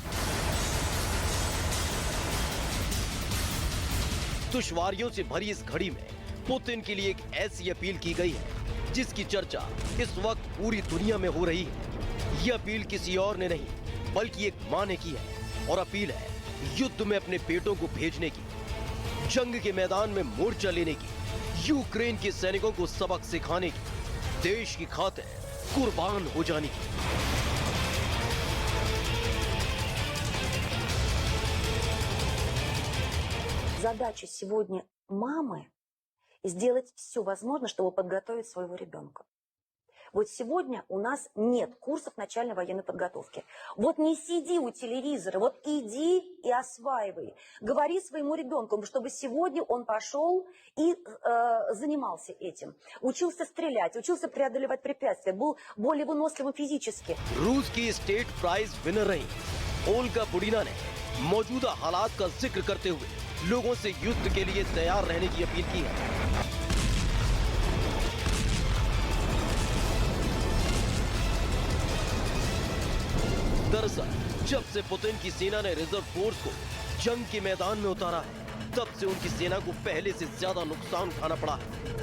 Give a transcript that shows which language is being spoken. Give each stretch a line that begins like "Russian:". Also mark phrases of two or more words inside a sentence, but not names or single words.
Hindi: दुश्वारियों से भरी इस घड़ी में पुतिन के लिए एक ऐसी अपील की गई है जिसकी चर्चा इस वक्त पूरी दुनिया में हो रही है। यह अपील किसी और ने नहीं बल्कि एक मां ने की है, और अपील है युद्ध में अपने बेटों को भेजने की, जंग के मैदान में मोर्चा लेने की, यूक्रेन के सैनिकों को सबक सिखाने की, देश की खातिर कुर्बान हो जाने की।
Russian: Задача сегодня мамы сделать все возможное, чтобы подготовить своего ребенка. Вот сегодня у нас нет курсов начальной военной подготовки. Вот не сиди у телевизора, вот иди и осваивай. Говори своему ребенку, чтобы сегодня он пошел и занимался этим. Учился стрелять, учился преодолевать препятствия, был более выносливым физически.
Hindi: रूस की स्टेट प्राइज विनर रही ओल्गा बुडीना ने मौजूदा हालात का जिक्र करते हुए लोगों से युद्ध के लिए तैयार रहने की अपील की है। दरअसल जब से पुतिन की सेना ने रिजर्व फोर्स को जंग के मैदान में उतारा है, तब से उनकी सेना को पहले से ज्यादा नुकसान उठाना पड़ा है।